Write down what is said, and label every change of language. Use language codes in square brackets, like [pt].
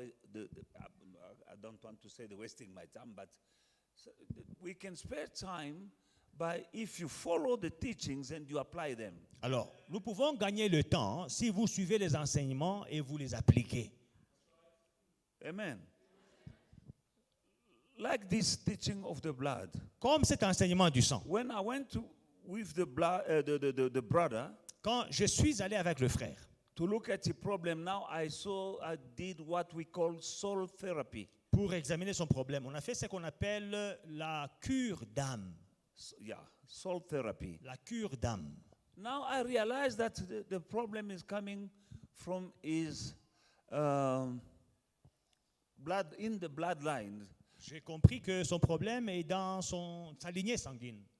[en] I don't want to say they're wasting my time, but we can spare time by if you follow the teachings and you apply them. [fr] Alors, nous pouvons gagner le temps si vous suivez les enseignements et vous les appliquez. Amen. [en] Like this teaching of the blood. [fr] Comme cet enseignement du sang. [en] When I went to with the blood, the brother [fr] Quand je suis allé avec le frère [en] to look at the problem, now I did what we call soul therapy. [fr] pour examiner son problème, on a fait ce qu'on appelle la cure d'âme. [en] Yeah, soul therapy. [fr] La cure d'âme. [en] Now I realize that the problem is coming from his blood in the bloodline, [fr] J'ai compris que son problème est dans sa lignée sanguine,